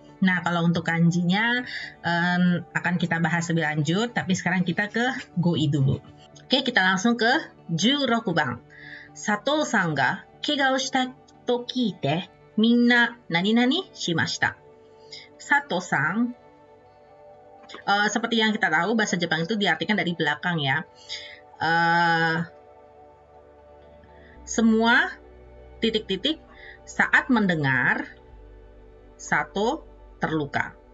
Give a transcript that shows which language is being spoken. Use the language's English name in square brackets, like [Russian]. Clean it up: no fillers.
[Indonesian] Nah, kalau untuk kanjinya akan kita bahas lebih lanjut, tapi sekarang kita ke Goi dulu. Oke, kita langsung ke 16番。 [Japanese] 佐藤さんが怪我をしたと聞いて、みんな何々しました。 [Indonesian] 佐藤さん, seperti yang kita tahu, bahasa Jepang itu diartikan dari belakang ya. Semua titik-titik saat mendengar Sato terluka.